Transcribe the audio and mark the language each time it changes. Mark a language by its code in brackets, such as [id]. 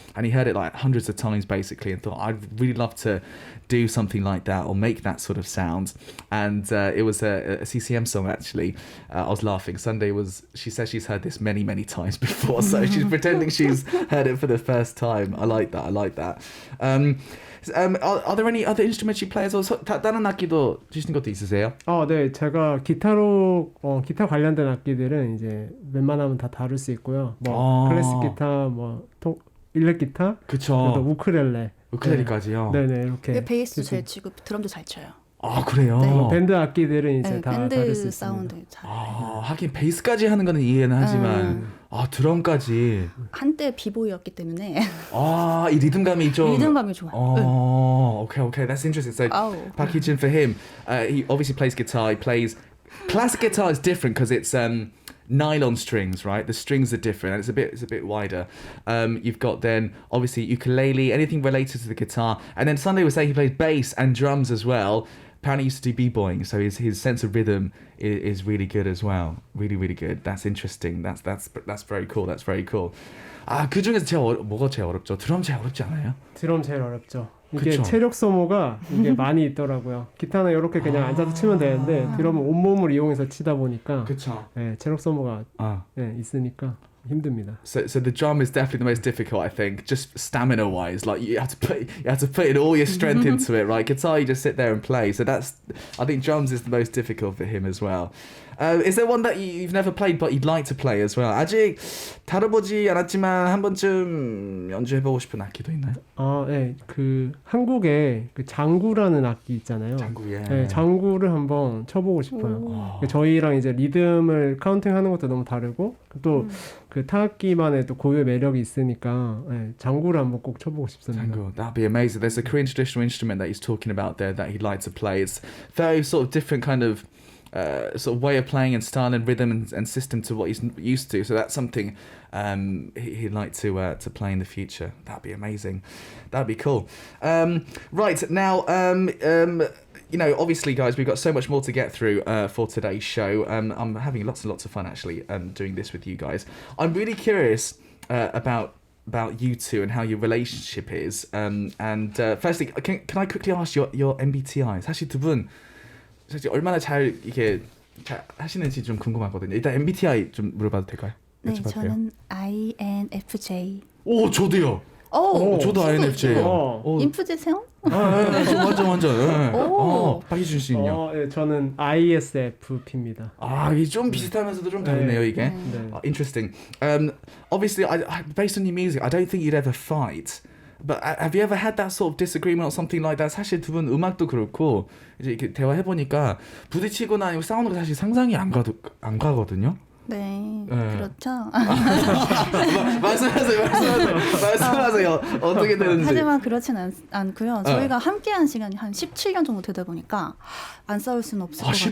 [en] And he heard it like hundreds of times basically and thought, I'd really love to do something like that or make that sort of sound. And it was a CCM song actually. I was laughing. She says she's heard this many times before, so she's pretending she's heard it for the first time. I like that. Are there any other instruments you play as well? [ko] 다른 악기도 치시는 것도 있으세요? 네, 제가 기타 관련된 악기들은 이제 웬만하면 다 다룰 수 있고요. 클래식 기타, 일렉 기타, 그쵸. 또 우쿨렐레. 우쿨렐레까지요? 네네, 이렇게. 베이스도 잘 치고 드럼도 잘 쳐요. 그래요? 네. 밴드 악기들은 이제 다 다룰 수 밴드 있습니다. 사운드 잘. 하긴 베이스까지 하는 거는 이해는 하지만 드럼까지. 한때 비보이였기 때문에. 이 리듬감이 좀. 리듬감이 좋아요. [en] Okay, that's interesting. So Pakyejun for him, he obviously plays guitar. He plays classic guitar is different because it's nylon strings, right? The strings are different and it's a bit wider. You've got then obviously ukulele, anything related to the guitar, and then Sunday was saying he plays bass and drums as well. Apparently he used to do b-boying, so his sense of rhythm is really good as well. Really good. That's interesting. That's very cool. That's very cool. [ko] 그 중에서 뭐가 제일 어렵죠? 드럼 제일 어렵지 않아요? 드럼 제일 어렵죠. 이게 그쵸? 체력 소모가 이게 많이 있더라고요. 기타는 이렇게 그냥 앉아서 치면 되는데 드럼은 온몸을 이용해서 치다 보니까 체력 소모가 있으니까 힘듭니다. [en] So the drum is definitely the most difficult, I think. Just stamina wise, like you have to put in all your strength into it, right? Guitar, you just sit there and play. So I think drums is the most difficult for him as well. Is there one that you've never played but you'd like to play as well? [ko] 아직 다뤄보지 않았지만 한 번쯤 연주해보고 싶은 악기도 있나요? 네, 그 한국에 그 장구라는 악기 있잖아요. 네, 장구를 한번 쳐보고 싶어요. 저희랑 이제 리듬을 카운팅하는 것도 너무 다르고 또 그 타악기만의 또 고유의 매력이 있으니까 장구를 한번 꼭 쳐보고 싶습니다. [en] 장구, that'd be amazing. There's a Korean traditional instrument that he's talking about there that he'd like to play. It's very sort of different kind of sort of way of playing and style and rhythm and system to what he's used to. So that's something he'd like to play in the future. That'd be amazing. That'd be cool. Right, now, obviously, guys, we've got so much more to get through for today's show. I'm having lots and lots of fun, actually, doing this with you guys. I'm really curious about about you two and how your relationship is. Firstly, can I quickly ask your MBTI? [ko] 사실 두 분 사실 얼마나 잘 이게 잘 하시는지 좀 궁금하거든요. 일단 MBTI 좀 물어봐도 될까요? 네, 저는 INFJ. 오, 저도요. 저도 INFJ예요. 인프제세요? 완전. 박희준 씨는요? 네, 저는 ISFP입니다. 이게 좀 비슷하면서도 좀 다르네요, 이게. [en] Interesting. Obviously, based on your music, I don't think you'd ever fight. But have you ever had that sort of disagreement or something like that? [ko] 사실 두 분 음악도 그렇고 이제 이렇게 대화해 보니까 부딪히거나 아니면 싸우는 거 사실 상상이 안 가거든요. 네, 그렇죠. 말씀하세요. 어떻게 되는지. 하지만 그렇진 않고요. 저희가 함께한 시간이 한 17년 정도 되다 보니까 안 싸울 수는 없을 것 같아요.